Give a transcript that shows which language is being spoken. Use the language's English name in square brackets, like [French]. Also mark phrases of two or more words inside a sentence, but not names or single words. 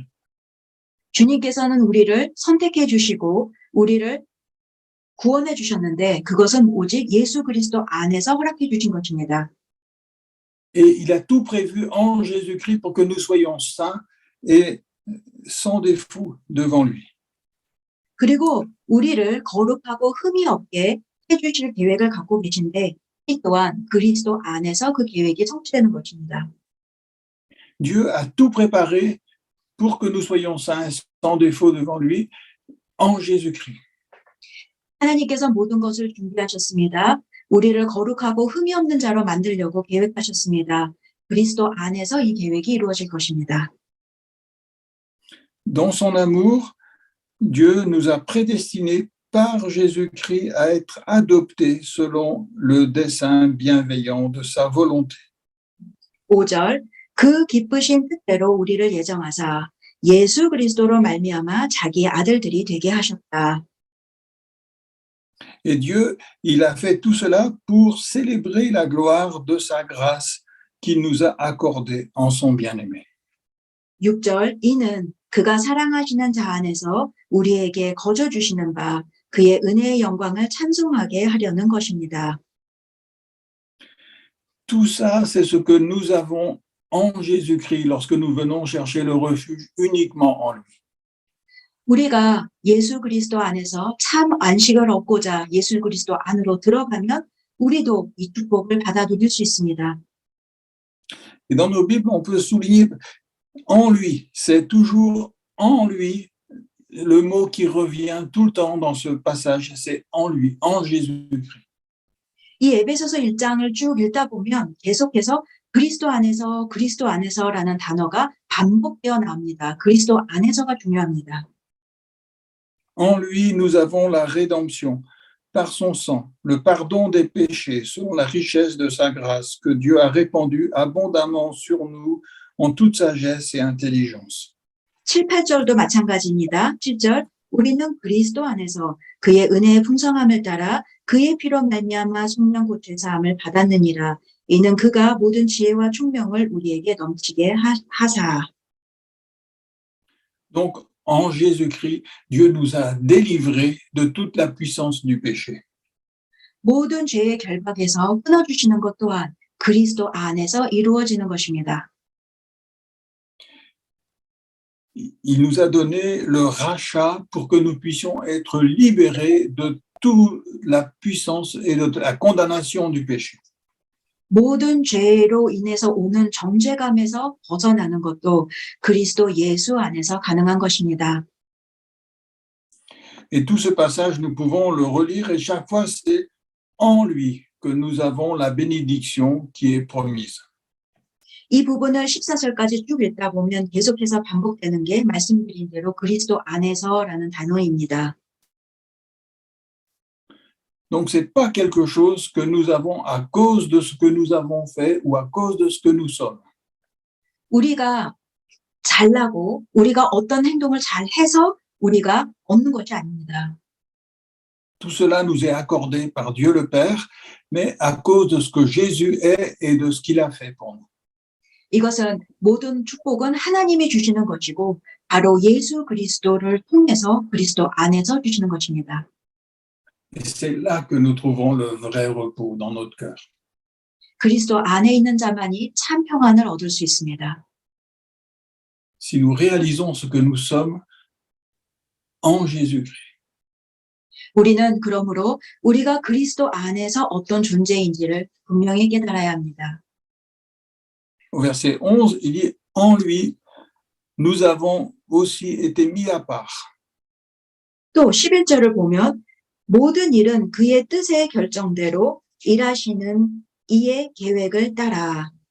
[Korean] 주님께서는 우리를 선택해 주시고 우리를 구원해 주셨는데 그것은 오직 예수 그리스도 안에서 허락해 주신 것입니다. [French] Et il a tout prévu en Jésus-Christ pour que nous soyons saints et sans défaut devant lui. [Korean] 그리고 우리를 거룩하고 흠이 없게 해주실 계획을 갖고 계신데 이 또한 그리스도 안에서 그 계획이 성취되는 것입니다. [French] Dieu a tout préparé pour que nous soyons saints sans défaut devant lui en Jésus-Christ. [Korean] 하나님께서 모든 것을 준비하셨습니다. 우리를 거룩하고 흠이 없는 자로 만들려고 계획하셨습니다. 그리스도 안에서 이 계획이 이루어질 것입니다. [French] Dans son amour, Dieu nous a prédestinés par Jésus-Christ à être adoptés selon le dessein bienveillant de sa volonté. [Korean] 5절 그 기쁘신 뜻대로 우리를 예정하사 예수 그리스도로 말미암아 자기 아들들이 되게 하셨다. [French] Et Dieu, il a fait tout cela pour célébrer la gloire de sa grâce qu'il nous a accordée en son bien-aimé. [Korean] 6절 이는 그가 사랑하시는 자 안에서 우리에게 거저 주시는 바 그의 은혜의 영광을 찬송하게 하려는 것입니다. [French] Tout ça, c'est ce que nous avons en Jésus-Christ lorsque nous venons chercher le refuge uniquement en lui. [Korean] 우리가 예수 그리스도 안에서 참 안식을 얻고자 예수 그리스도 안으로 들어가면 우리도 이 축복을 받아 누릴 수 있습니다. [French] Et dans nos Bibles, on peut souligner en lui. C'est toujours en lui le mot qui revient tout le temps dans ce passage. C'est en lui, en Jésus-Christ. [Korean] 이 에베소서 1장을 쭉 읽다 보면 계속해서 그리스도 안에서라는 단어가 반복되어 나옵니다. 그리스도 안에서가 중요합니다. [French] En lui, nous avons la rédemption par son sang, le pardon des péchés, selon la richesse de sa grâce que Dieu a répandue abondamment sur nous en toute sagesse et intelligence. [Korean] 7, 8절도 마찬가지입니다. 7절 우리는 그리스도 안에서 그의 은혜의 풍성함을 따라 그의 피로 말미암아 속량 고칠 사함을 받았느니라. 이는 그가 모든 지혜와 총명을 우리에게 넘치게 하사. [French] Donc, en Jésus-Christ, Dieu nous a délivrés de toute la puissance du péché. [Korean] 모든 죄의 결박에서 끊어주시는 것 또한 그리스도 안에서 이루어지는 것입니다. [French] Il nous a donné le rachat pour que nous puissions être libérés de toute la puissance et de la condamnation du péché. [Korean] 모든 죄로 인해서 오는 정죄감에서 벗어나는 것도 그리스도 예수 안에서 가능한 것입니다. [French] Et tout ce passage, nous pouvons le relire et chaque fois, c'est en lui que nous avons la bénédiction qui est promise. [Korean] 이 부분을 14절까지 쭉 읽다 보면 계속해서 반복되는 게 말씀드린 대로 그리스도 안에서라는 단어입니다. [French] Donc, ce n'est pas quelque chose que nous avons à cause de ce que nous avons fait ou à cause de ce que nous sommes. [Korean] 우리가 잘나고 우리가 어떤 행동을 잘해서 우리가 얻는 것이 아닙니다. [French] Tout cela nous est accordé par Dieu le Père, mais à cause de ce que Jésus est et de ce qu'il a fait pour nous. [Korean] 이것은 모든 축복은 하나님이 주시는 것이고 바로 예수 그리스도를 통해서 그리스도 안에서 주시는 것입니다. [French] Et c'est là que nous trouvons le vrai repos dans notre cœur. [Korean] 그리스도 안에 있는 자만이 참 평안을 얻을 수 있습니다. [French] Si nous réalisons ce que nous sommes en Jésus-Christ. [Korean] 우리는 그러므로 우리가 그리스도 안에서 어떤 존재인지를 분명히 깨달아야 합니다. [French] Au verset 11, il dit « En lui, nous avons aussi été mis à part. » [Korean] 또 11절을 보면 모든 일은 그의 뜻의 결정대로 일하시는 이의 계획을 따라.